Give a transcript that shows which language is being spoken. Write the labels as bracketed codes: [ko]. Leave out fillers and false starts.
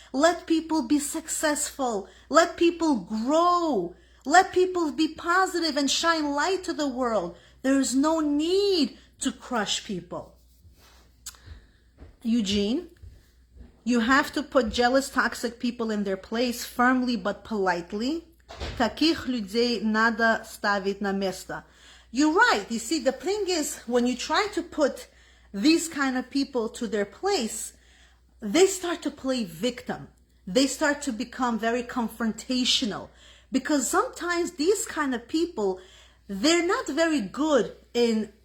[en] Let people be successful. Let people grow. Let people be positive and shine light to the world. There is no need to crush people. Eugene, you have to put jealous, toxic people in their place firmly but politely. [ru] Takich людей надо ставить на место. [en] You're right. You see, the thing is, when you try to put these kind of people to their place, they start to play victim. They start to become very confrontational because sometimes these kind of people, they're not very good in